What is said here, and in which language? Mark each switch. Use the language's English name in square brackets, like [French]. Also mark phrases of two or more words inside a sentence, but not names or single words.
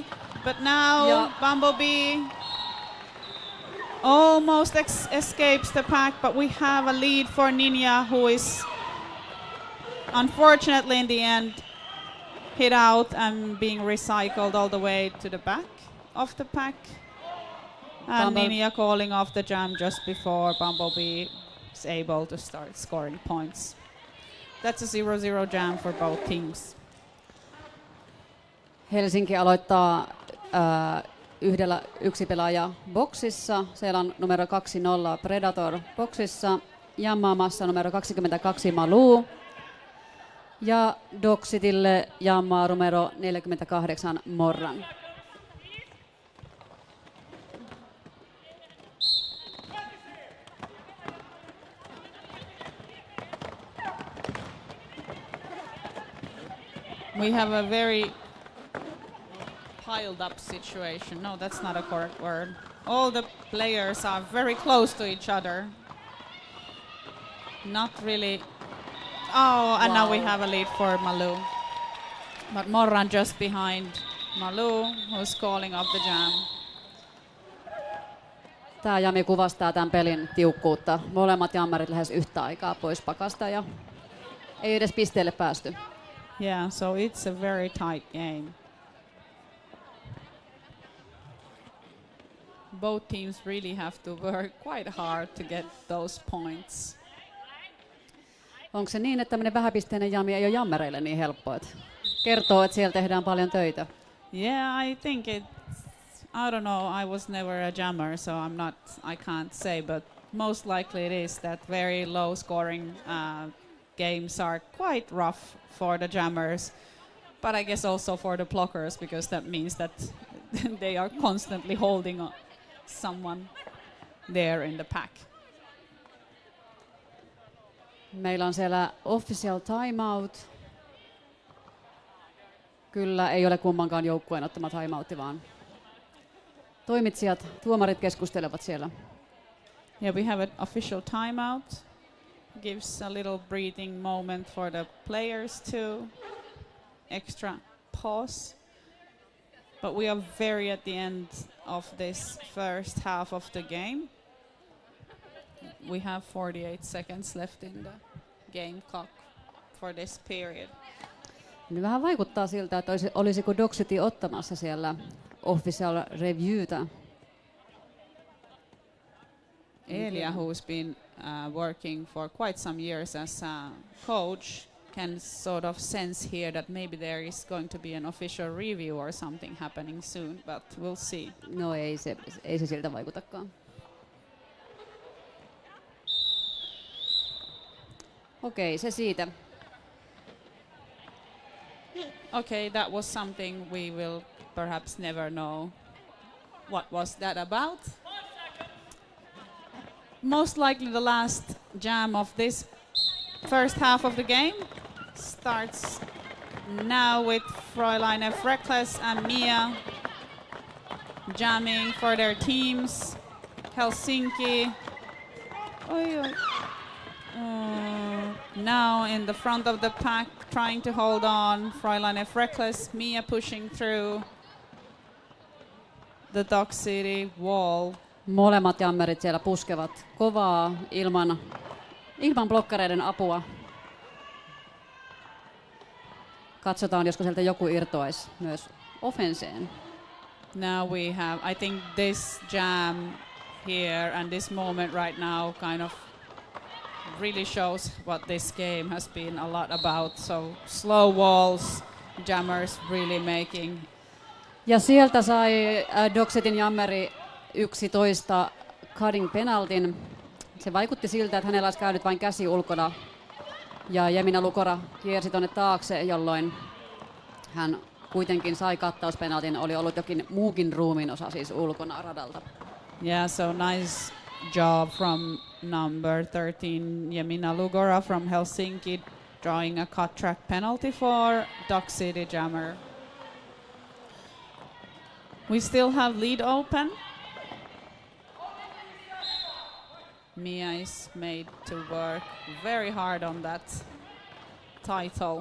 [English] But now Bumblebee almost escapes the pack, but we have a lead for Ninja, who is unfortunately in the end hit out and being recycled all the way to the back of the pack. And Ninja calling off the jam just before Bumblebee is able to start scoring points. That's a 0-0 jam for both teams. [Finnish] Helsinki aloittaa yksi pelaaja boksissa. Siellä on numero 20 Predator boksissa. Jammaamassa numero 22 Malou. Ja Dock Citylle jammaa numero 48 Morran. [English] We have a very piled up situation. No, that's not a correct word. All the players are very close to each other. Not really. Oh, and now we have a lead for Malou. But Morran just behind Malou, who's calling off the jam. [Finnish] Tämä jami kuvastaa tämän pelin tiukkuutta. Molemmat jammarit lähes yhtä aikaa pois pakasta ja ei edes pisteelle päästy. [English] Yeah, so it's a very tight game. Both teams really have to work quite hard to get those points. [Finnish] Onko se niin, että tämmöinen vähäpisteinen jami ei ole jammereille niin helppoa? Kertoo, että siellä tehdään paljon töitä. [English] Yeah, I think I don't know, I was never a jammer, so I can't say, but most likely it is that very low scoring games are quite rough for the jammers, but I guess also for the blockers, because that means that they are constantly holding someone there in the pack. [Finnish] Meillä on siellä [English] official timeout. [Finnish] Kyllä, ei ole kummankaan joukkueen ottama timeoutti, vaan toimitsijat, tuomarit keskustelevat siellä. [English] Yeah, we have an official timeout. Gives a little breathing moment for the players too. Extra pause. But we are very at the end of this first half of the game. We have 48 seconds left in the game clock for this period. [Finnish] Niin vähän vaikuttaa siltä, että olisiko Dock City ottamassa siellä [English] official reviewtä. Elia, who's been working for quite some years as a coach, can sort of sense here that maybe there is going to be an official review or something happening soon, but we'll see. [Finnish] No ei se siltä vaikutakaan. Okei, se siitä. [English] Okay, that was something we will perhaps never know. What was that about? Most likely the last jam of this first half of the game starts now with Fräulein F. Reckless and Mia jamming for their teams. Helsinki now in the front of the pack trying to hold on. Fräulein F. Reckless, Mia pushing through the Dock City wall. [Finnish] Molemmat jammerit siellä puskevat kovaa ilman blokkareiden apua. Katsotaan, josko sieltä joku irtoaisi myös offenseen. [English] Now we have, I think this jam here and this moment right now kind of really shows what this game has been a lot about. So slow walls, jammers really making. [Finnish] Ja sieltä sai Doxitin jammeri 11 [English] cutting penaltin. [Finnish] Se vaikutti siltä, että hänellä olisi käynyt vain käsi ulkona. Ja Jemina Lukora kiersi tuonne taakse, jolloin hän kuitenkin sai kattauspenaltin. Oli ollut jokin muukin ruumiin osa siis ulkona radalta. [English] Yeah, so nice job from number 13 Jemina Lugora from Helsinki drawing a cut track penalty for Dock City jammer. We still have lead open. Mia is made to work very hard on that title.